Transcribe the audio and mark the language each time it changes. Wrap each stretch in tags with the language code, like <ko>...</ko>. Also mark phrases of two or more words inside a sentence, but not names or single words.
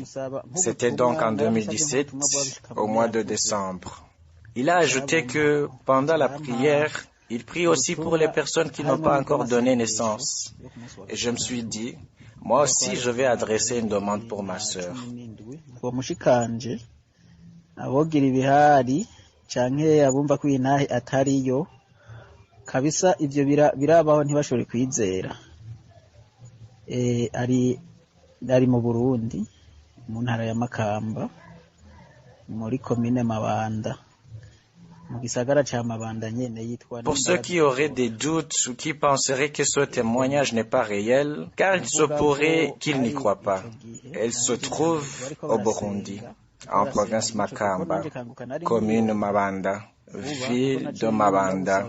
<fr>C'était donc en 2017, au mois de décembre. Il a ajouté que pendant la prière, il prie aussi pour les personnes qui n'ont pas encore donné naissance. Et je me suis dit, moi aussi je vais adresser une demande pour ma sœur.</fr> <rn>Kabisa ivyo birabaho ntibashobore kwizera. Ari mu Burundi, mu ntara ya Makamba, muri commune Mabanda.</rn> <fr>Pour ceux qui auraient des doutes ou qui penseraient que ce témoignage n'est pas réel, car il se pourrait qu'ils n'y croient pas. Elle se trouve au Burundi, en province Makamba, commune Mabanda, ville de Mabanda.</fr>